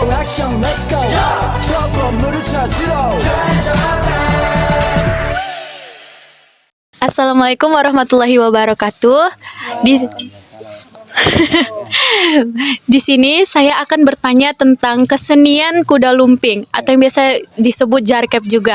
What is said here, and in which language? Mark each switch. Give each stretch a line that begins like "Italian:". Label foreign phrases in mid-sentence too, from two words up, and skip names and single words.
Korean: 액션
English: let's go
Korean: 저 건물을 찾으러
Arabic: السلام عليكم ورحمة الله وبركاته.
Indonesian: Di sini saya akan bertanya tentang kesenian kuda lumping atau yang biasa disebut jarkep juga.